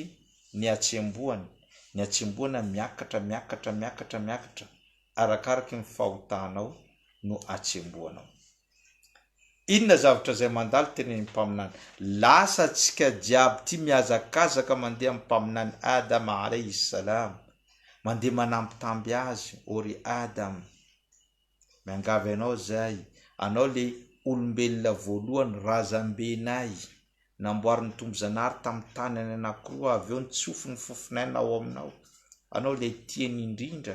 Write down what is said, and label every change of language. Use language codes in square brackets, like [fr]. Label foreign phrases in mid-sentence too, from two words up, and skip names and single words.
[mg] Ny atsemboana miakatra arakaraky ny fahotanao no atsemboanao. Inona zavatra zay mandalo teneny mpaminany? Lasa tsika jiaby ty miazakazaka mandeha amin'ny mpaminany Adam [ar] عليه السلام, [mg] mandeha manampitamby azy, ory Adam, miangavy anao zay, anao le olombelona voalohany razambenay, namboarin'ny tombozanahary tamin'ny tany any anankiroa, avy eo nitsofy ny fofinaina ao aminao, anao le tiany indrindra.